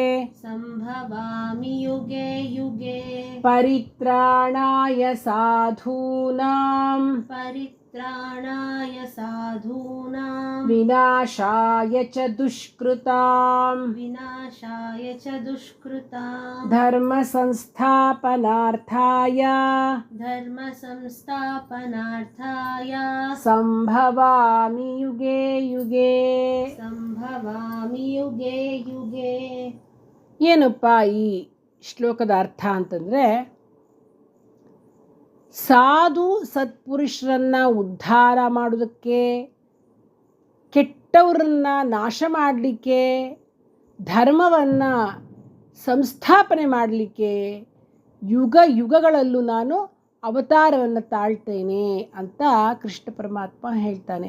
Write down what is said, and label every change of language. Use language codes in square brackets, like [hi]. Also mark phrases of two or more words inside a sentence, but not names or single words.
[sa] ಪರಿತ್ರಾಣಾಯ ಸಾಧೂನಾಂ ವಿನಾಶಾಯ ಚ ದುಷ್ಕೃತಾಂ ಧರ್ಮ ಸಂಸ್ಥಾಪನಾರ್ಥಾಯ ಸಂಭವಾಮಿ ಯುಗೆ ಯುಗೆ. [kn] ಏನಪ್ಪ ಈ ಶ್ಲೋಕದ ಅರ್ಥ ಅಂತಂದರೆ, ಸಾಧು ಸತ್ಪುರುಷರನ್ನು ಉದ್ಧಾರ ಮಾಡೋದಕ್ಕೆ, ಕೆಟ್ಟವರನ್ನು ನಾಶ ಮಾಡಲಿಕ್ಕೆ, ಧರ್ಮವನ್ನು ಸಂಸ್ಥಾಪನೆ ಮಾಡಲಿಕ್ಕೆ ಯುಗ ಯುಗಗಳಲ್ಲೂ ನಾನು ಅವತಾರವನ್ನು ತಾಳ್ತೇನೆ ಅಂತ ಕೃಷ್ಣ ಪರಮಾತ್ಮ ಹೇಳ್ತಾನೆ.